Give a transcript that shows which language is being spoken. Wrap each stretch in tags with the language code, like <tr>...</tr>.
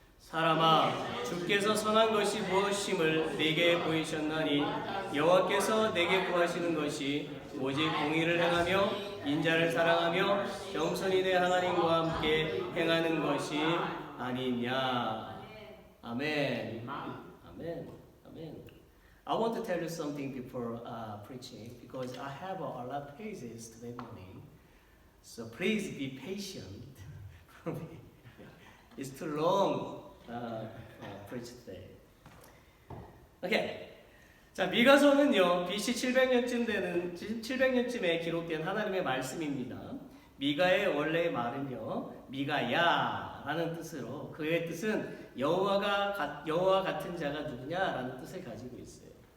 <ko>사람아 주께서 선한 것이 무엇임을 네게 보이셨나니 여호와께서 내게 구하시는 것이 오직 공의를 행하며 인자를 사랑하며 겸손히 내 하나님과 함께 행하는 것이 아니냐. 아멘. 아멘. 아멘.</ko> <en>I want to tell you something before preaching because I have a lot of praises today morning. So please be patient for me. It's too long preach today.</en> <ko>Okay. 자, 미가서는요. BC 700년쯤에 기록된 하나님의 말씀입니다. 미가의 원래의 말은요. 미가야라는 뜻으로 그의 뜻은 여호와 같은 자가 누구냐라는 뜻을 가지고 있어요.</ko>